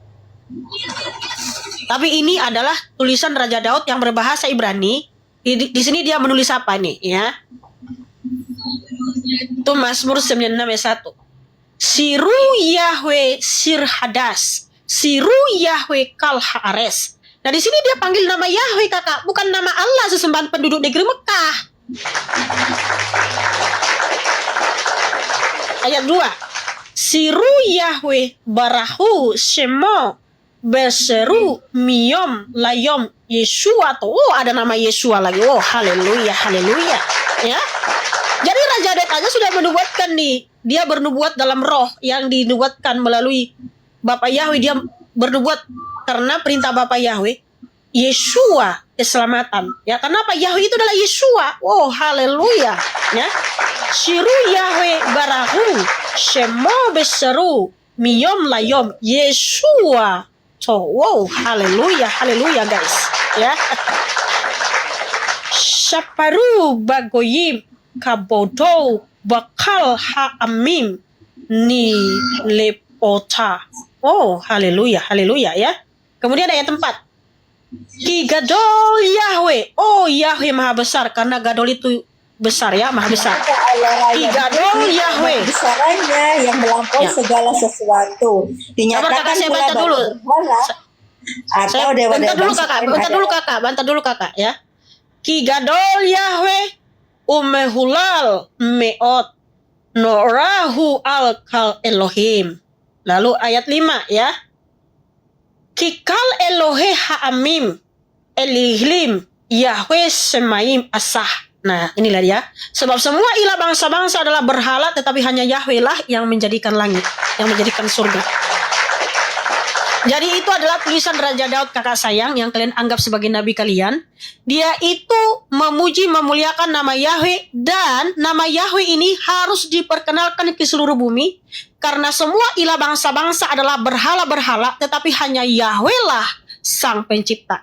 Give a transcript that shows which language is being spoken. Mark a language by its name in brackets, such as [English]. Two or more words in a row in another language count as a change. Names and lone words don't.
[Indonesian] Tapi ini adalah tulisan Raja Daud yang berbahasa Ibrani. Di sini dia menulis apa nih ya? Itu Mazmur 96 ayat 1. [Hebrew] שירו יהוה שיר חדש. שירו יהוה כל הארץ. [Indonesian] Nah di sini dia panggil nama Yahweh Kakak, bukan nama Allah sesembahan penduduk negeri Mekah. Ayat 2. [Hebrew] שירו יהוה ברכו שמו בשרו מיום ליום ישועה. [Indonesian] Oh, ada nama Yesua lagi. Oh, haleluya, haleluya. Ya. Jadi Raja Daud aja sudah menubuatkan nih. Dia bernubuat dalam roh yang dinubuatkan melalui Bapa Yahweh. Dia bernubuat karena perintah Bapa Yahweh. Yesua keselamatan. Ya, kenapa? Yahweh itu adalah Yesua. Oh, haleluya. Ya. [Hebrew] שירו יהוה ברכו שמו בשרו מיום ליום ישועה. [Indonesian] So, wow, haleluya, haleluya guys. Ya. [Hebrew] ספרו בגוים כבודו בכל העמים נפלאותיו. [Indonesian] Oh, haleluya, haleluya ya. Kemudian ayat 4. [Hebrew] כי גדול יהוה. [Indonesian] Oh, Yahweh maha besar, karena gadol itu besar ya, maha besar. [Hebrew] כי גדול יהוה. [Indonesian] Besarannya yang melampaui segala sesuatu. Dinyatakan saya pula baca dulu. Atau dewa-dewa. Bantar dulu kakak ya. [Hebrew] כי גדול יהוה ומהלל מאד נורהו על כל אלהים. [Indonesian] Lalu ayat 5 ya. [Hebrew] כי כל אלהי העמים אלילים יהוה שמים עשה. [Indonesian] Nah inilah dia. Sebab semua ilah bangsa-bangsa adalah berhala, tetapi hanya Yahweh lah yang menjadikan langit, yang menjadikan surga. Jadi itu adalah tulisan Raja Daud kakak sayang yang kalian anggap sebagai nabi kalian. Dia itu memuji memuliakan nama Yahweh, dan nama Yahweh ini harus diperkenalkan ke seluruh bumi karena semua ilah bangsa-bangsa adalah berhala-berhala, tetapi hanya Yahweh lah sang pencipta.